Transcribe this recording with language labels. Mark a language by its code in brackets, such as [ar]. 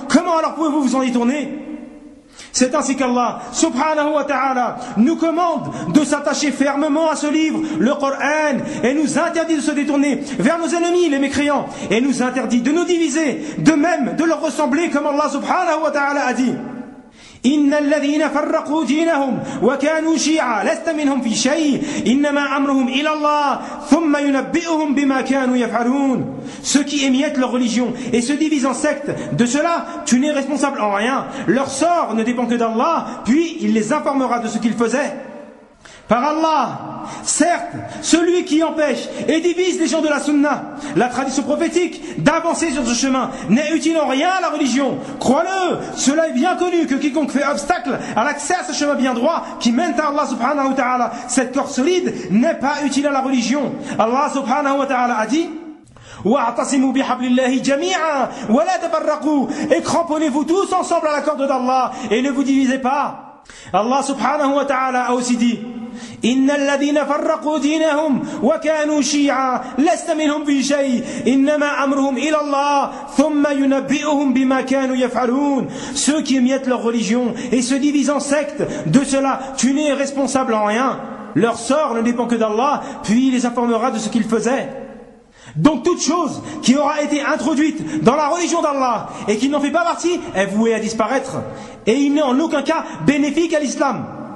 [fr] Comment alors pouvez-vous vous en détourner? C'est ainsi qu'Allah, subhanahu wa ta'ala, nous commande de s'attacher fermement à ce livre, le Coran, et nous interdit de se détourner vers nos ennemis, les mécréants, et nous interdit de nous diviser, de même de leur ressembler comme Allah, subhanahu wa ta'ala, a dit. [ar] إن الذين فرقوا دينهم وكانوا شيعا لست منهم في شيء إنما أمرهم إلى الله ثم ينبئهم بما كانوا يفعلون. [fr] Ceux qui émiettent leur religion et se divisent en sectes, de cela tu n'es responsable en rien. Leur sort ne dépend que d'Allah, puis il les informera de ce qu'ils faisaient. Par Allah, certes, celui qui empêche et divise les gens de la sunna, la tradition prophétique, d'avancer sur ce chemin, n'est utile en rien à la religion. Crois-le, cela est bien connu que quiconque fait obstacle à l'accès à ce chemin bien droit qui mène à Allah subhanahu wa ta'ala, cette corde solide n'est pas utile à la religion. Allah subhanahu wa ta'ala a dit [ar] وَاعْتَصِمُوا بِحَبْلِ اللَّهِ جَمِيعًا وَلَا تَفَرَّقُوا [fr] et cramponnez-vous tous ensemble à la corde d'Allah et ne vous divisez pas. [ar] Allah subhanahu wa ta'ala [fr] a aussi dit [ar] إن الذين فرقوا دينهم وكانوا شيعا لست منهم في شيء إنما أمرهم إلى الله ثم ينبئهم بما كانوا يفعلون. [fr] Ceux qui émiettent leur religion et se divisent en sectes, de cela tu n'es responsable en rien. Leur sort ne dépend que d'Allah, puis il les informera de ce qu'ils faisaient. Donc toute chose qui aura été introduite dans la religion d'Allah et qui n'en fait pas partie est vouée à disparaître, et il n'est en aucun cas bénéfique à l'islam.